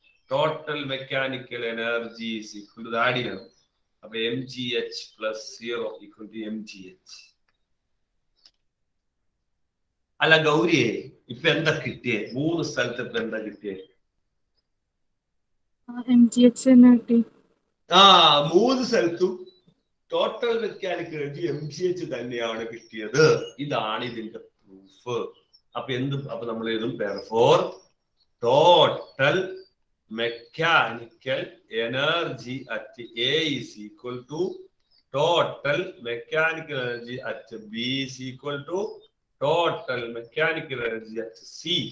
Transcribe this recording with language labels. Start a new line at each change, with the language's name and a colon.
Malayalam: Total mechanical energy add ചെയ്യണം. അപ്പൊ
English: mgh plus 0 equal to mgh.
Malayalam: അല്ല ഗൗരിയെ, ഇപ്പൊ എന്താ കിട്ടിയേ? 3 സ്ഥലത്ത് ഇപ്പൊ എന്താ കിട്ടിയേ? mgh തന്നെ കിട്ടി. 3 സ്ഥലത്തും ടോട്ടൽ മെക്കാനിക്കൽ എനർജി mgh തന്നെയാണ് കിട്ടിയത്. ഇതാണ് ഇതിന്റെ പ്രൂഫ്. അപ്പൊ നമ്മൾ എഴുതും
English: therefore total mechanical energy at A is equal to total mechanical energy at B is equal to total mechanical energy at C.